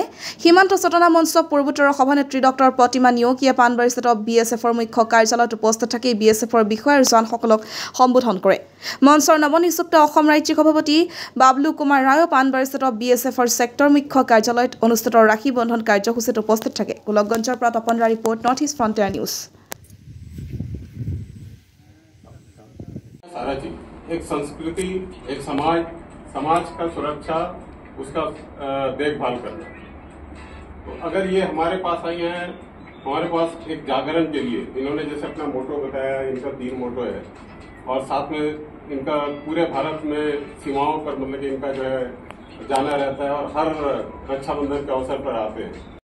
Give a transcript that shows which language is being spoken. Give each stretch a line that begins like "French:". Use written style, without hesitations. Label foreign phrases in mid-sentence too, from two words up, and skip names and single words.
Assamese: সীমান্ত চেতনা মঞ্চ পূৰ্বোত্তৰৰ সভানেত্ৰী ডক্টৰ প্ৰতিমা নিয়োগীয়ে পানবাৰীস্থিত BSFৰ মুখ্য কাৰ্যালয়ত উপস্থিত থাকি BSFৰ বিষয়া আৰু জোৱানসকলক সম্বোধন কৰে। মঞ্চৰ নৱনিযুক্ত অসম ৰাজ্যিক সভাপতি বাবলু কুমাৰ ৰায় পানবাৰীস্থিত BSFৰ ছেক্টৰ মুখ্য কাৰ্যালয়ত অনুষ্ঠিত ৰাখি বন্ধন কাৰ্যসূচীত উপস্থিত থাকে। গোলকগঞ্জৰ পৰা তপন ৰা ৰিপৰ্ট, নৰ্থ ইষ্ট ফ্ৰণ্টিয়াৰ নিউজ।
Hindi: सारा चीज एक संस्कृति, एक समाज का सुरक्षा, उसका देखभाल करना। तो अगर ये हमारे पास आई हैं, हमारे पास एक जागरण के लिए इन्होंने जैसे अपना मोटो बताया, इनका 3 मोटो है और साथ में इनका पूरे भारत में सीमाओं पर मतलब कि इनका जो है जाना रहता है और हर रक्षाबंधन के अवसर पर आते हैं।